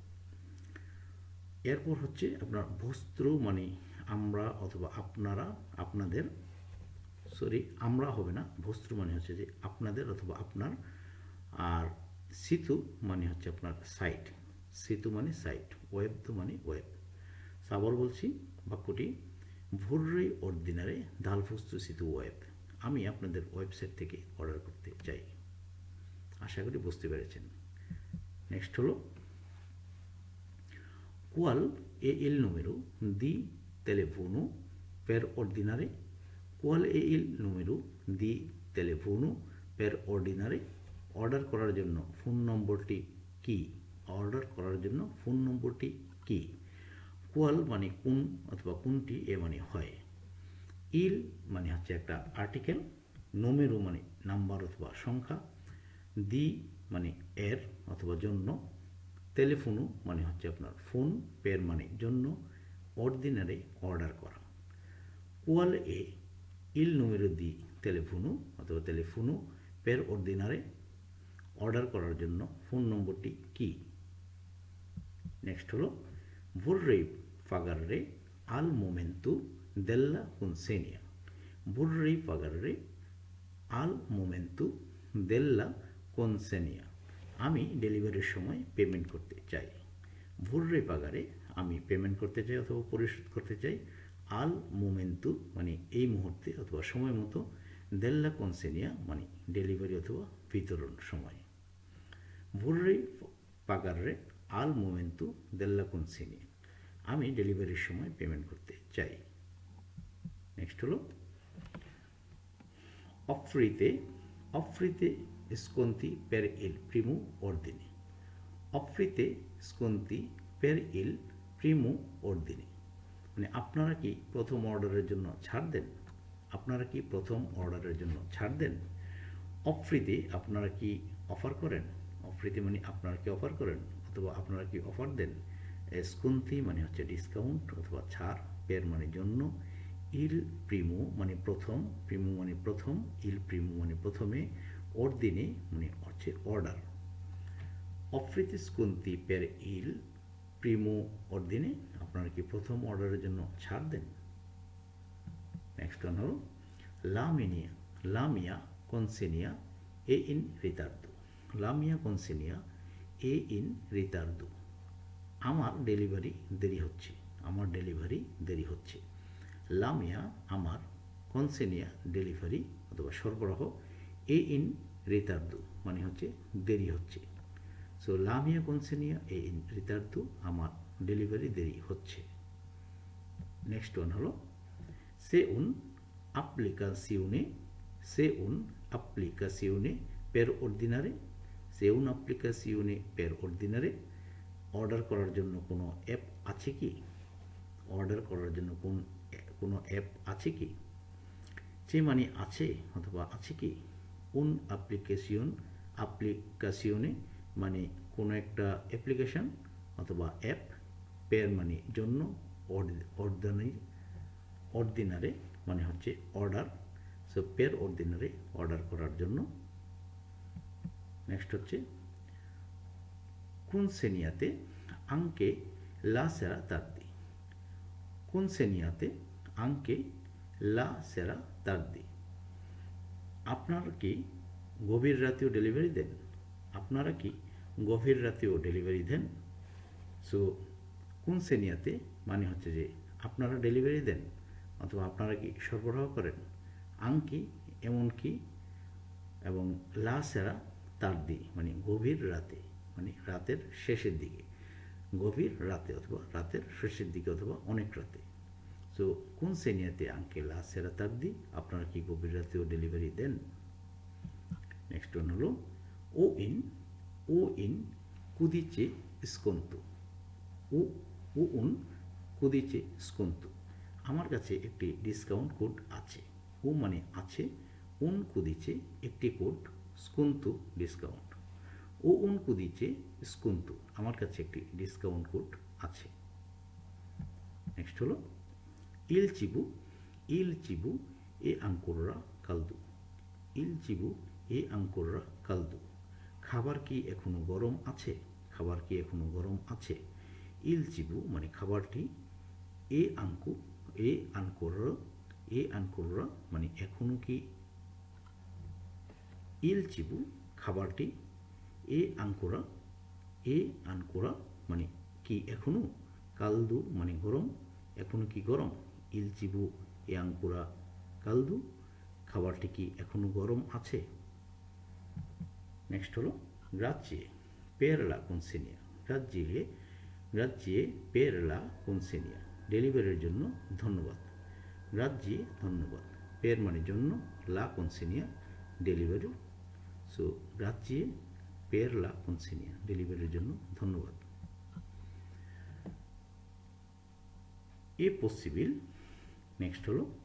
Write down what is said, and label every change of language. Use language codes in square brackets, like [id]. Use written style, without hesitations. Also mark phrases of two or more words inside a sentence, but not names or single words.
[bn] এরপর হচ্ছে আপনার বস্ত্র মানে আমরা অথবা আপনারা, আপনাদের, সরি আমরা হবে না, বস্ত্র মানে হচ্ছে যে আপনাদের অথবা আপনার, আর সিতু মানে হচ্ছে আপনার সাইট, সিতু মানে সাইট, ওয়েব তো মানে ওয়েব। আবার বলছি বাক্যটি, [it] vorrei ordinare dal vostro sito web, [bn] আমি আপনাদের ওয়েবসাইট থেকে অর্ডার করতে চাই। আশা করি বুঝতে পেরেছেন। নেক্সট হলো [it] qual è il numero di telefono per ordinare, qual è il numero di telefono per ordinare, [bn] অর্ডার করার জন্য ফোন নম্বরটি কি, অর্ডার করার জন্য ফোন নম্বরটি কি। কোয়াল মানে কোন অথবা কোনটি, এ মানে হয়, ইল মানে হচ্ছে একটা আর্টিকেল, নোমেরো মানে নাম্বার অথবা সংখ্যা, দি মানে এর অথবা জন্য, টেলিফোনো মানে হচ্ছে আপনার ফোন, পের মানে জন্য, অর্ডিনারে অর্ডার করা। [it] qual è il número di telefono অথবা telefono per ordinare [bn] অর্ডার করার জন্য ফোন নম্বরটি কি? নেক্সট হলো [it] vorrei pagare al momento della consegna. vorrei pagare al momento della consegna. [bn] আমি ডেলিভারির সময় পেমেন্ট করতে চাই। [it] vorrei pagare [bn] আমি পেমেন্ট করতে চাই অথবা পরিশোধ করতে চাই। [it] al momento [bn] মানে এই মুহূর্তে অথবা সময় মতো, [it] della consegna [bn] মানে ডেলিভারি অথবা বিতরণ সময়। [it] vorrei pagare al momento della consegna [bn] আমি ডেলিভারির সময় পেমেন্ট করতে চাই। নেক্সট হলো [it] offrite sconti per il primo ordine. offrite sconti per il primo ordine [bn] মানে আপনারা কি প্রথম অর্ডারের জন্য ছাড় দেন? আপনারা কি প্রথম অর্ডারের জন্য ছাড় দেন? অফ্রিতে আপনারা কি অফার করেন? অফ্রিতে মানে আপনারা কি অফার করেন অথবা আপনারা কি অফার দেন। স্কুন্তি মানে হচ্ছে ডিসকাউন্ট অথবা ছাড়, পের মানে জন্য, [it] il primo [bn] মানে প্রথম, প্রিমো মানে প্রথম, [it] il primo [bn] মানে প্রথমে, অর্দিনে মানে হচ্ছে অর্ডার। [it] offrite sconti per il primo ordine [bn] আপনারা কি প্রথম অর্ডারের জন্য ছাড় দেন। নেক্সট ওয়ান হলো [it] la mia consegna è in ritardo. la mia consegna è in ritardo [bn] আমার ডেলিভারি দেরি হচ্ছে, আমার ডেলিভারি দেরি হচ্ছে। [it] la mia [bn] আমার, consegna ডেলিভারি অথবা সরবরাহ, [it] è in ritardo [bn] মানে হচ্ছে দেরি হচ্ছে। [it] সো la mia consegna è in ritardo [bn] আমার ডেলিভারি দেরি হচ্ছে। নেক্সট ওয়ান হলো [it] se un'applicazione per ordinare [bn] অর্ডার করার জন্য কোনো অ্যাপ আছে কি? অর্ডার করার জন্য কোনো অ্যাপ আছে কি? যে মানে আছে অথবা আছে কি। [it] un applicazione [bn] মানে কোনো একটা অ্যাপ্লিকেশন অথবা অ্যাপ, পের মানে জন্য, অর্ডিনারে মানে হচ্ছে অর্ডার। সো [it] per ordinare [bn] অর্ডার করার জন্য। নেক্সট হচ্ছে [it] consegniate anche la sera tardi. consegniate anche la sera tardi [bn] আপনারা কি গভীর রাতেও ডেলিভারি দেন? আপনারা কি গভীর রাতেও ডেলিভারি দেন? সো consegniate মানে হচ্ছে যে আপনারা ডেলিভারি দেন অথবা আপনারা কি সরবরাহ করেন। আংকি এমনকি, এবং [it] la sera tardi [bn] মানে গভীর রাতে মানে রাতের শেষের দিকে, গভীর রাতে অথবা রাতের শেষের দিকে অথবা অনেক রাতে। সো [it] consegniate anche la sera tardi [bn] আপনারা কি গভীর রাতেও ডেলিভারি দেন। নেক্সট ওয়ান হলো [it] ho un codice sconto. ho un codice sconto [bn] আমার কাছে একটি ডিসকাউন্ট কোড আছে। ও মানে আছে, [it] un codice [bn] একটি কোড, স্কন্তু ডিসকাউন্ট। [it] ho un codice sconto [bn] আমার কাছে একটি ডিসকাউন্ট কোড আছে। নেক্সট হলো [it] il cibo è ancora caldo. il cibo è ancora caldo [bn] খাবার কি এখনো গরম আছে? খাবার কি এখনো গরম আছে। [it] il cibo [bn] মানে খাবারটি, [it] è ancora [bn] মানে এখনো কি। [it] il cibo [bn] খাবারটি, [it] è ancora [bn] মানে কি এখনো, কালদু মানে গরম, এখনো কি গরম। [it] il cibo è ancora caldo [bn] খাবারটি কি এখনো গরম আছে। নেক্সট হলো [it] grazie per la consegna. grazie per la consegna [bn] ডেলিভারির জন্য ধন্যবাদ। grazie ধন্যবাদ, পের মানে জন্য, [it] la consegna ডেলিভারি। সো grazie per la consegna [bn] ডেলিভারির জন্য ধন্যবাদ। [it] è possibile. [bn] নেক্সট হলো